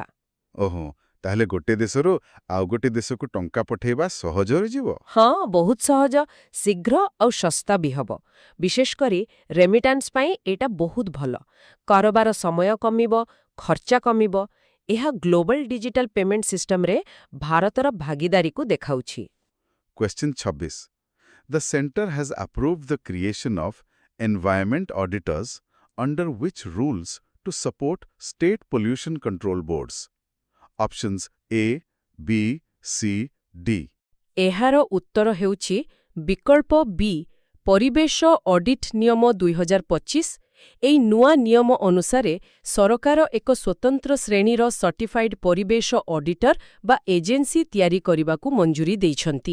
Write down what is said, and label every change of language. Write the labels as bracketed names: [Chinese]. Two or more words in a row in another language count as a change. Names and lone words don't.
[Odia] ଓହୋ, ତାହେଲେ ଗୋଟେ ଦେଶରୁ ଆଉ ଗୋଟେ ଦେଶକୁ ଟଙ୍କା ପଠାଇବା ସହଜ ହୋଇଯିବ? ହଁ, ବହୁତ ସହଜ, ଶୀଘ୍ର ଆଉ ଶସ୍ତା ବି ହେବ। ବିଶେଷ କରି ରେମିଟାନ୍ସ ପାଇଁ ଏଇଟା ବହୁତ ଭଲ। କାରବାର ସମୟ କମିବ, ଖର୍ଚ୍ଚ କମିବ। ଏହା [English] global digital payment systemରେ [Odia] ଭାରତର ଭାଗିଦାରୀକୁ ଦେଖାଉଛି। [English] Question 26. The center has approved the creation of environment auditors under which rules to support state pollution control boards? Options A, B, C, D. [Odia] ଏହାର ଉତ୍ତର ହେଉଛି ବିକଳ୍ପ ବି ପରିବେଶ ଅଡିଟ୍ ନିୟମ 2025। ଏହି ନୂଆ ନିୟମ ଅନୁସାରେ ସରକାର ଏକ ସ୍ୱତନ୍ତ୍ର ଶ୍ରେଣୀର ସର୍ଟିଫାଇଡ୍ ପରିବେଶ ଅଡିଟର ବା ଏଜେନ୍ସି ତିଆରି କରିବାକୁ ମଞ୍ଜୁରି ଦେଇଛନ୍ତି।